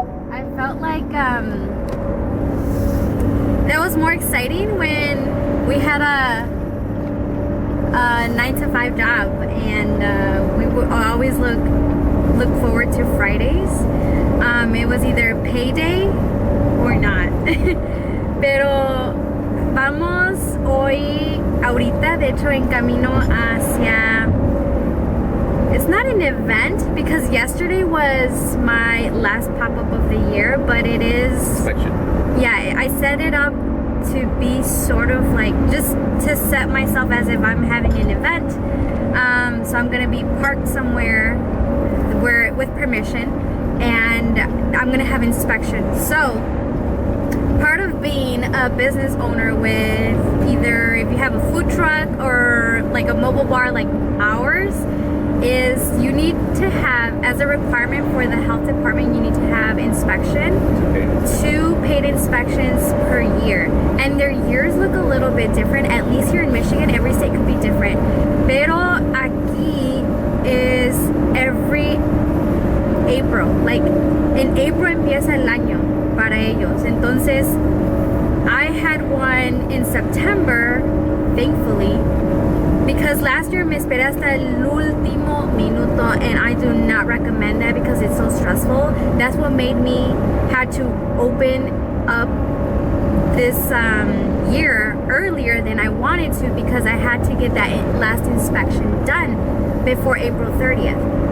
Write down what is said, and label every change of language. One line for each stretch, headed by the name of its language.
English: I felt like that was more exciting when we had a 9-to-5 job, and we would always look forward to Fridays. It was either payday or not.
Spanish: Pero vamos hoy, ahorita, de hecho, en camino hacia...
English: It's not an event because yesterday was my last pop-up of the year, but it is... Inspection. Yeah, I set it up to be sort of like, just to set myself as if I'm having an event. So I'm gonna be parked somewhere where with permission, and I'm gonna have inspection. So part of being a business owner with either, if you have a food truck or like a mobile bar like ours, is you need to have, as a requirement for the health department, you need to have inspection. Okay. 2 paid inspections per year, and their years look a little bit different. At least here in Michigan, every state could be different,
Spanish: pero aquí
English: is every April. Like in April
Spanish: empieza el año para ellos. Entonces
English: I had one in September, thankfully, because last year
Spanish: me esperé hasta el último minuto,
English: and I do not recommend that because it's so stressful. That's what made me had to open up this year earlier than I wanted to, because I had to get that last inspection done before April 30th.